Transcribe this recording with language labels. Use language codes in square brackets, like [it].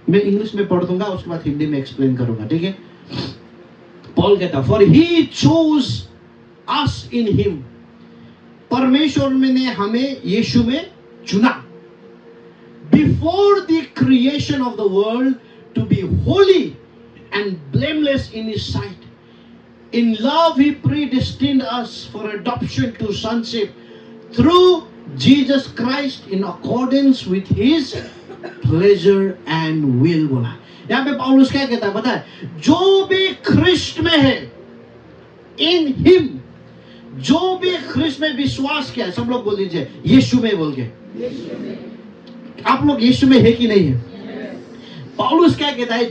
[hi] मैं इंग्लिश में पढ़ दूंगा, उसके बाद हिंदी में एक्सप्लेन करूंगा, ठीक है? पॉल कहता है, [en] for he chose us in him, [hi] परमेश्वर ने हमें यीशु में चुना, [en] before the creation of the world, to be holy and blameless in his sight. In love he predestined us for adoption to sonship through Jesus Christ in accordance with his pleasure and will। [hi] बोला यहाँ पे पौलुस क्या कहता है पता है? जो भी ख्रिस्ट में है, [en] in him, [hi] जो भी ख्रिस्त में विश्वास किया, सब लोग बोल दीजिए यीशु में बोल के। आप लोग यीशु में है कि नहीं है? पौलुस क्या कहता है?